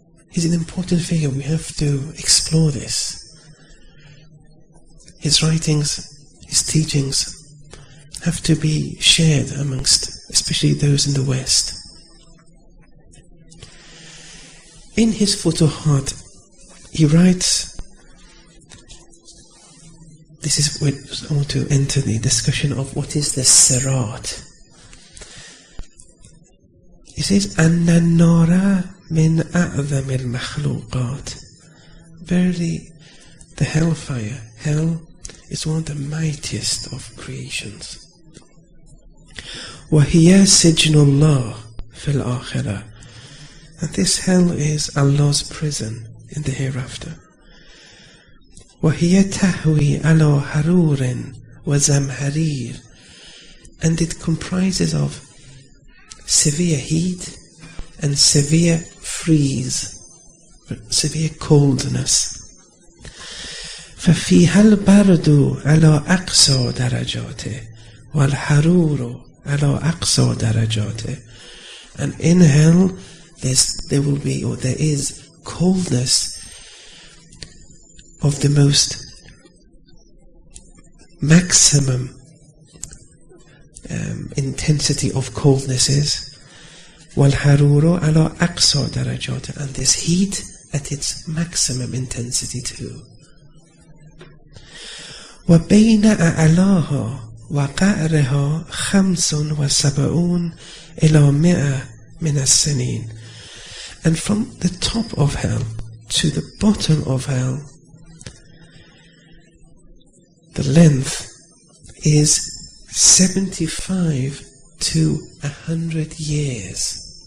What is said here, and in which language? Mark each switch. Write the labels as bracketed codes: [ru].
[en] He's an important figure. We have to explore this. His writings, his teachings have to be shared amongst, especially those in the West. In his Futuhat, he writes, this is where I want to enter the discussion of what is the Sirat. He says, [ar] أَنَّ النَّارَ مِنْ أَعْظَمِ الْمَخْلُوقَاتِ. [en] Verily, the hellfire, hell, is one of the mightiest of creations. [ar] وَهِيَ سِجْنُ اللَّهِ فِي الْآخِرَةِ. [en] And this hell is Allah's prison in the hereafter. [ar] وَهِيَ تَهْوِي عَلَى حَرُورٍ وَزَمْهَرِيرٍ. [en] And it comprises of severe heat and severe freeze. severe coldness. [ar] ففيها البرد على أقصى درجاته والحرور على أقصى درجاته. [en] And in hell there will be, or there is, coldness of the most maximum intensity of coldnesses. [ar] وَالْحَرُورُ عَلَى أَقْصَى دَرَجَاتِ. [en] And this heat at its maximum intensity too. [ar] وَبَيْنَ أَعْلَاهَا وَقَعْرِهَا 75 إلى 100 من السنين. [en] And from the top of hell to the bottom of hell, the length is 75 to 100 years.